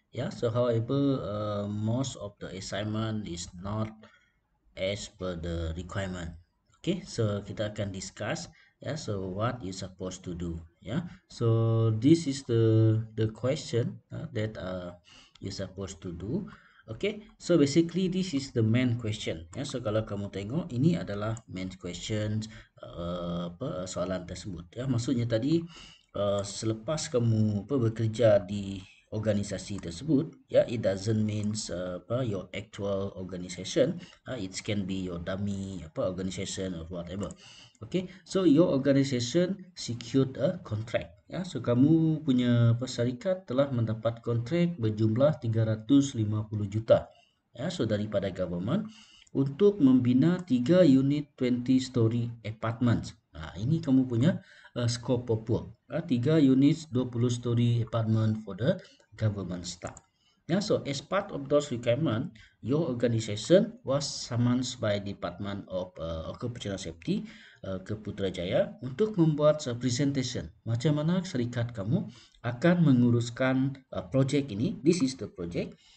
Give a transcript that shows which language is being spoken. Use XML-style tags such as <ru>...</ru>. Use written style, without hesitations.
<en>Yeah, so however, most of the assignment is not as per the requirement. Okay, so</en> <ms>kita akan</ms> <en>discuss. Yeah, so what you supposed to do. Yeah, so this is the question that you supposed to do. Okay, so basically this is the main question.</en> <ms>Ya, so kalau kamu tengok ini adalah main question soalan tersebut. Ya, maksudnya tadi selepas kamu bekerja di organisasi tersebut, ya,</ms> <en>it doesn't means your actual organization. It can be your dummy organization or whatever. Okay, so your organization secured a contract.</en> <ms>Ya, so kamu punya syarikat telah mendapat kontrak berjumlah 350 juta. Ya, so daripada government untuk membina 3 unit 20 story apartments. Nah, ini kamu punya scope of work.</ms> <en>3 units 20 story apartment for the government staff. Yeah, so as part of those requirements, your organization was summoned by Department of Occupational Safety</en> <ms>ke Putrajaya untuk membuat</ms> <en>presentation.</en> <ms>Macam mana syarikat kamu akan menguruskan project ini.</ms> <en>This is the project.</en>